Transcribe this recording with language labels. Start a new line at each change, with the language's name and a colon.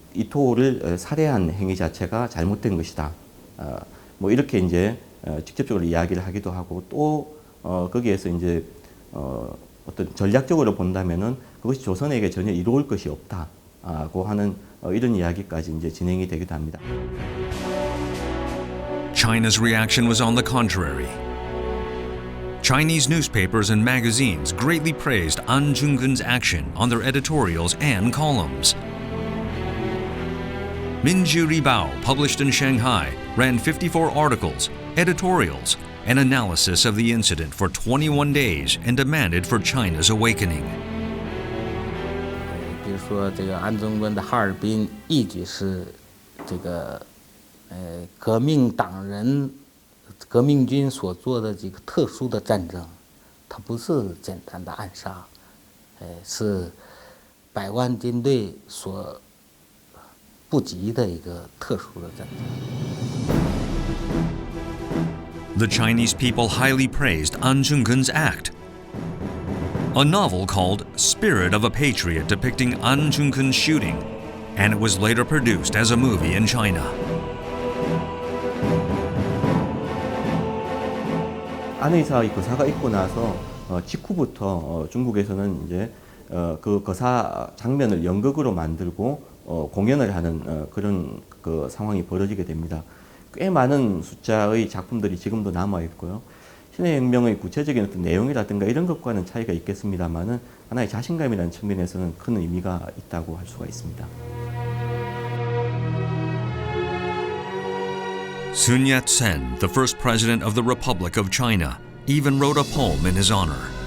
Korean: 이토를 살해한 행위 자체가 잘못된 것이다. 뭐 이렇게 이제 직접적으로 이야기를 하기도 하고 또 거기에서 이제 어떤 전략적으로 본다면은 그것이 조선에게 전혀 이로울 것이 없다고 하는 이런 이야기까지 이제 진행이 되기도 합니다.
English: China's reaction was on the contrary. Chinese newspapers and magazines greatly praised Ahn Jung-geun's action on their editorials and columns. Minju Ribao, published in Shanghai, ran 54 articles, editorials, and analysis of the incident for 21 days and demanded for China's awakening.
Chinese: 比如说这个安中根的哈尔滨一举是这个革命党人、革命军所做的这个特殊的战争，它不是简单的暗杀，是100万军队所不及的一个特殊的战争。
English: The Chinese people highly praised Ahn Jung-geun's act. A novel called Spirit of a Patriot depicting Ahn Jung-geun's shooting, and it was later produced as a movie in China.
Korean: 안 의사의 거사가 있고 나서 직후부터 중국에서는 이제 그 거사 장면을 연극으로 만들고 공연을 하는 그런 그 상황이 벌어지게 됩니다. 꽤 많은 숫자의 작품들이 지금도 남아 있고요. 신의 혁명의 구체적인 어떤 내용이라든가 이런 것과는 차이가 있겠습니다만은 하나의 자신감이라는 측면에서는 큰 의미가 있다고 할 수가 있습니다.
English: Sun Yat-sen, the first president of the Republic of China, even wrote a poem in his honor.